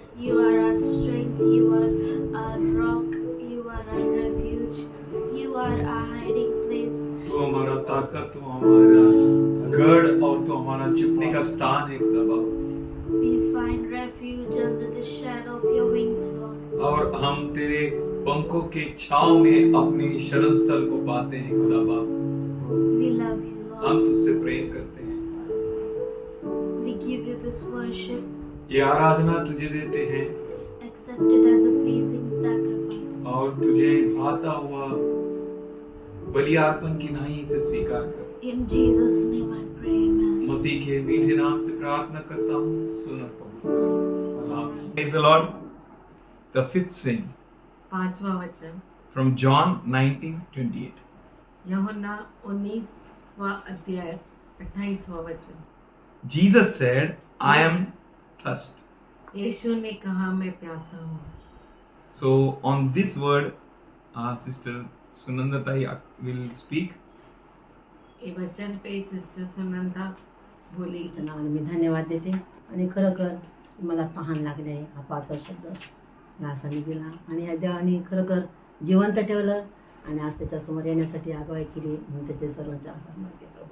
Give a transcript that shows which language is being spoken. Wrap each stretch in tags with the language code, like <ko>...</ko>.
<en>You are our strength, you are our rock, you are our refuge, you are our hiding place.</en> <hi>तू हमारा ताकत, तू हमारा गढ़ और तू हमारा छिपने का स्थान है खुदा बाप।</hi> <en>We find refuge under the shadow of your wings, Lord.</en> <hi>और हम तेरे पंखों के छांव में अपने शरण स्थल को पाते हैं खुदा बाप।</hi> <en>We love you, Lord.</en> <hi>हम तुझसे प्रेम करते हैं,</hi> <en>We give you this worship.</en> <hi>ये आराधना तुझे देते हैं</hi> <en>Accept it as a pleasing sacrifice.</en> <hi>और तुझे भाता हुआ बलि अर्पण की नाई से स्वीकार कर।</hi> <en>In Jesus' name I pray, amen.</en> <hi>मसीह के मीठे नाम से प्रार्थना करता हूँ, सुन और कबूल कर।</hi> <en>आमीन। Praise the Lord. The fifth saying</en> <hi>पांचवा वचन</hi> <en>from John 19:28.</en> <hi>यूहन्ना 19वां अध्याय 28वां वचन।</hi> <en>Jesus said, I am thirst.</en> <hi>यीशु ने कहा, मैं प्यासा हूँ।</hi> <en>So on this word, Sister Sunanda Tai will speak.</en> <hi>ये वचन पे सिस्टर सुनंदा बोली।</hi> <mr>नावाने मी धन्यवाद देते आणि खरोखर मला तहान लागले आहे हा पाचवा शब्द दासाने दिला आणि या देवाने खरोखर जिवंत ठेवलं आणि आज त्याच्यासमोर येण्यासाठी आगवाई केली म्हणून त्याचे सर्वांचे आभार मानते</mr>